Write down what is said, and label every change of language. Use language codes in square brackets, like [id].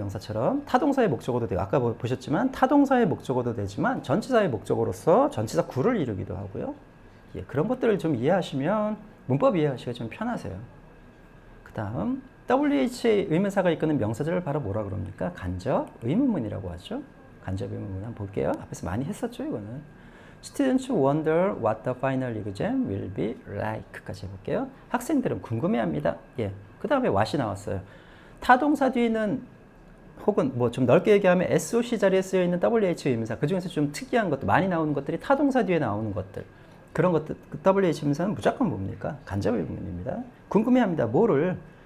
[ko] 명사처럼 타동사의 목적어도 되고 아까 보셨지만 타동사의 목적어도 되지만 전치사의 목적어로서 전치사 구를 이루기도 하고요. 예, 그런 것들을 좀 이해하시면 문법 이해하시기가 좀 편하세요. 그 다음 WH의 의문사가 이끄는 명사절을 바로 뭐라 그럽니까? 간접 의문문이라고 하죠. 간접 의문문 한번 볼게요. 앞에서 많이 했었죠 이거는. [en] Students wonder what the final exam will be like. [ko] 까지 해볼게요. 학생들은 궁금해합니다. 예, 그 다음에 what이 나왔어요. 타동사 뒤에는 혹은 뭐 좀 넓게 얘기하면 SOC 자리에 쓰여 있는 WH 의문사, 그 중에서 좀 특이한 것도 많이 나오는 것들이 타동사 뒤에 나오는 것들, 그런 것들, WH 의문사는 무조건 뭡니까? 간접 의문입니다. 궁금해합니다. 뭐를?